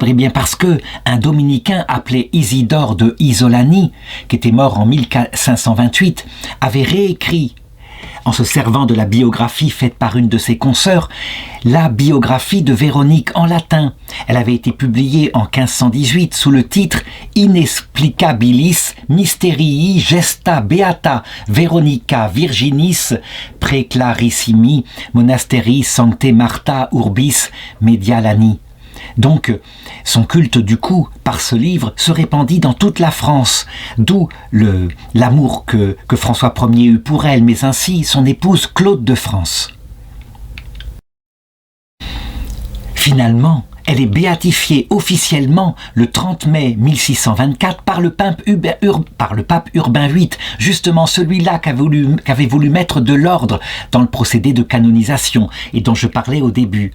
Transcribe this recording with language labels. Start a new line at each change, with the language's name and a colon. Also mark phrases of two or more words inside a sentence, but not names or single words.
French: Eh bien parce que un dominicain appelé Isidore de Isolani, qui était mort en 1528, avait réécrit, en se servant de la biographie faite par une de ses consoeurs, la biographie de Véronique en latin. Elle avait été publiée en 1518 sous le titre Inexplicabilis Mysterii Gesta Beata Veronica Virginis Praeclarissimi Monasteri Sancte Martha Urbis Medialani. Donc, son culte du coup, par ce livre, se répandit dans toute la France, d'où l'amour que François Ier eut pour elle, mais ainsi son épouse Claude de France. Finalement, elle est béatifiée officiellement le 30 mai 1624 par le pape Urbain VIII, justement celui-là qu'avait voulu mettre de l'ordre dans le procédé de canonisation et dont je parlais au début.